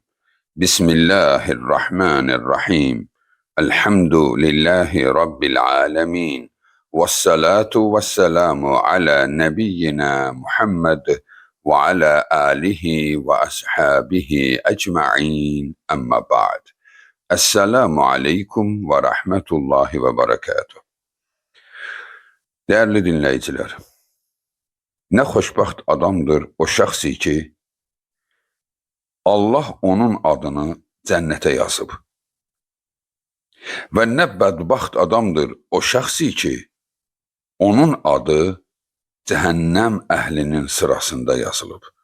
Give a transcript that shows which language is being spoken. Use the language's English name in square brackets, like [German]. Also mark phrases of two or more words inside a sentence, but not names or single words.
[Arabic] بسم الله الرحمن الرحيم. الحمد لله رب العالمين، والصلاة والسلام على نبينا محمد وعلى آله وأصحابه أجمعين. أما بعد. السلام عليكم ورحمة الله وبركاته. [Turkish] Değerli dinleyiciler, [Azerbaijani] ne xoşbəxt adamdır o şəxsi ki, Allah onun adını cənnətə yazıb. Və nə bədbaxt adamdır o şəxsi ki, onun adı cəhənnəm əhlinin sırasında yazılıb.